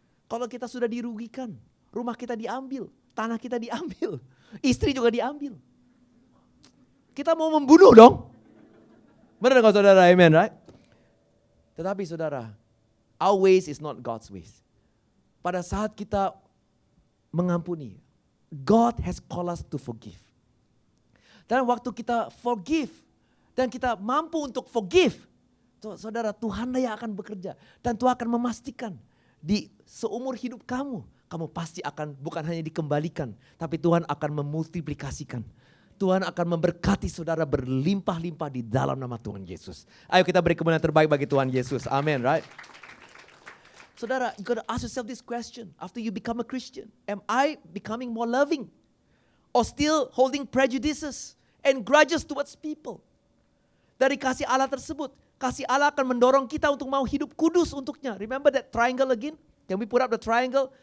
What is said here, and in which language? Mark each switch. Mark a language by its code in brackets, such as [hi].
[id] Kalau kita sudah dirugikan, rumah kita diambil, tanah kita diambil, istri juga diambil. Kita mau membunuh dong. Benar gak saudara, amen, right? Tetapi saudara, [en] our ways is not God's ways. [id] Pada saat kita mengampuni, [en] God has called us to forgive. [id] Dan waktu kita forgive, dan kita mampu untuk forgive, saudara, Tuhanlah yang akan bekerja. Dan Tuhan akan memastikan di seumur hidup kamu, kamu pasti akan bukan hanya dikembalikan, tapi Tuhan akan memultiplikasikan. Tuhan akan memberkati saudara berlimpah-limpah di dalam nama Tuhan Yesus. Ayo kita beri kemuliaan terbaik bagi Tuhan Yesus. Amin, right? [en] Saudara, you gotta ask yourself this question. After you become a Christian, am I becoming more loving? Or still holding prejudices and grudges towards people? [id] Dari kasih Allah tersebut, kasih Allah akan mendorong kita untuk mau hidup kudus untuknya. [en] Remember that triangle again? Can we put up the triangle?